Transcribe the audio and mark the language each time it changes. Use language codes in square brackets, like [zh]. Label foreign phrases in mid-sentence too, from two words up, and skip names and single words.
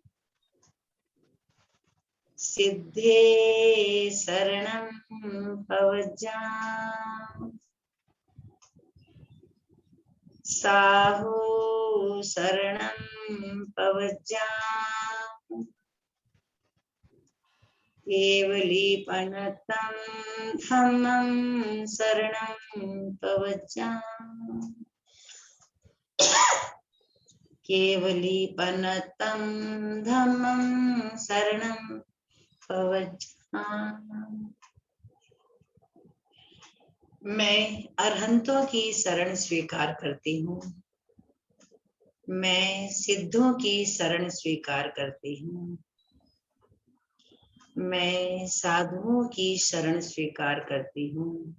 [pra] सिद्धे शरणं पवज्जामि साहू शरणं पवज्जामि केवलीपनतं धम्मं शरणं पवज्जामि केवलीपनतं धम्मं शरणं पवज्जामि। [hi] मैं अरहंतों की शरण स्वीकार करती हूँ। मैं सिद्धों की शरण स्वीकार करती हूँ। मैं साधुओं की शरण स्वीकार करती हूँ।